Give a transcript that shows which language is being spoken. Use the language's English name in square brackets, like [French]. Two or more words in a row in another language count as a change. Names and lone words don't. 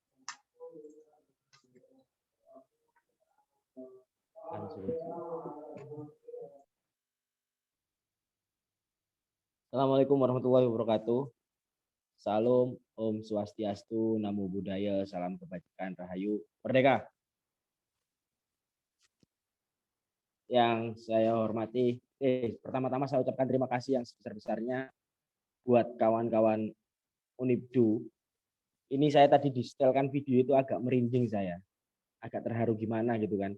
[Arabic] السلام عليكم ورحمة الله وبركاته. [Indonesian] Salam, [Sanskrit] Om Swastiastu, [Pali] Namo Buddhaya, [Indonesian] salam kebajikan, Rahayu, Merdeka. Yang saya hormati, pertama-tama saya ucapkan terima kasih yang sebesar-besarnya buat kawan-kawan Unibdu. Ini saya tadi disetelkan video itu agak merinding saya, agak terharu gimana gitu kan.